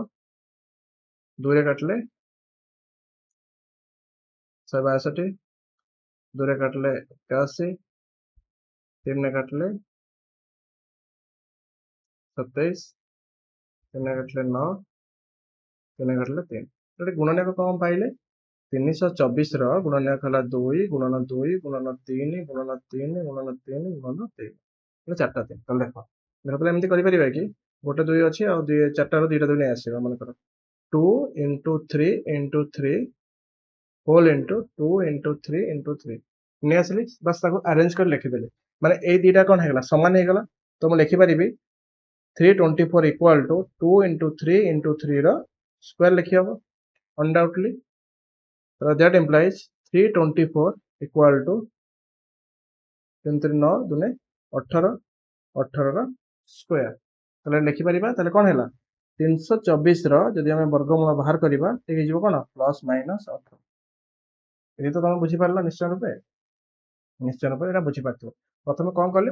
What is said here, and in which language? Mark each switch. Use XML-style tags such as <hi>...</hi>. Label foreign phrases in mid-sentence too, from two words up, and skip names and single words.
<or>2 ରେ କାଟିଲେ 162, 2 ରେ କାଟିଲେ 81, 3 ରେ କାଟିଲେ 27, 3 ରେ କାଟିଲେ 9, 3 ରେ କାଟିଲେ 3। ଏଠି ଗୁଣନୀୟକ କ'ଣ ପାଇଲେ? 324 ର ଗୁଣନୀୟକ ହେଲା 2 ଗୁଣନ 2 ଗୁଣନ 3 ଗୁଣନ 3 ଗୁଣନ 3 ଗୁଣନ 3। ଏଟା 4ଟା 3। ତାହେଲେ ଦେଖ ତାହେଲେ ଏମିତି କରିପାରିବା କି? ଗୋଟେ 2 ଅଛି ଆଉ 4ଟାରୁ 2ଟା 2 ନେଇ ଆସିବା।</or> <en>ମନେକର 2 into 3 into 3 whole into 2 into 3 into 3</en> <or>ନେଇ ଆସିଲି। ବାସ୍ ତାକୁ ଆରେଞ୍ଜ କରି ଲେଖିଦେଲି। ମାନେ ଏଇ ଦିଟା କ'ଣ ହେଇଗଲା? ସମାନ ହେଇଗଲା। ତ ମୁଁ ଲେଖିପାରିବି 324</or> <en>equal to 2 into 3 into 3</en> <or>ର ସ୍କ୍ୱାର ଲେଖିହେବ undoubtedly।</or> <en>So that implies 324 equal to 3 3 9 2 18, 18 ର ସ୍କ୍ୱାର।</en> <or>ତାହେଲେ ଲେଖିପାରିବା। ତାହେଲେ କ'ଣ ହେଲା? 324 ର ଯଦି ଆମେ ବର୍ଗମୂଳ ବାହାର କରିବା ହେଇଯିବ କ'ଣ?</or> <en>plus minus</en> <or>18। ଏଠି ତ ତମେ ବୁଝିପାରିଲ ନିଶ୍ଚୟ ରୂପେ। ନିଶ୍ଚୟ ରୂପେ ଏଇଟା ବୁଝିପାରିଥିବ। ପ୍ରଥମେ କ'ଣ କଲି?</or>